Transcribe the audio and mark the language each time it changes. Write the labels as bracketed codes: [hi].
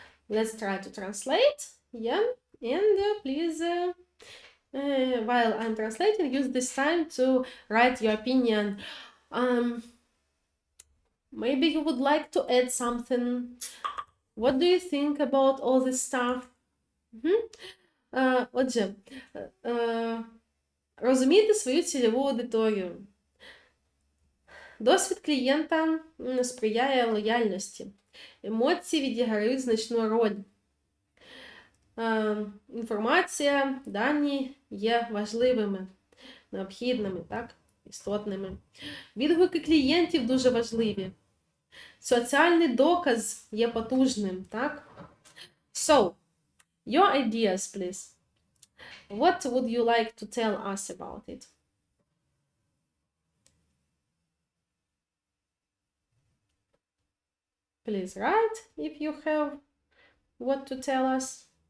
[en] Let's try to translate. Yeah, and please, while I'm translating, use this time to write your opinion. Maybe you would like to add something. What do you think about all this stuff? [uk] Отже, розуміти свою цільову аудиторію. Досвід клієнта сприяє лояльності. Емоції відіграють значну роль. Інформація, дані є важливими, необхідними, так, істотними. Відгуки клієнтів дуже важливі. Соціальний доказ є потужним, так? [en] So, your ideas, please. What would you like to tell us about it? Please write if you have what to tell us.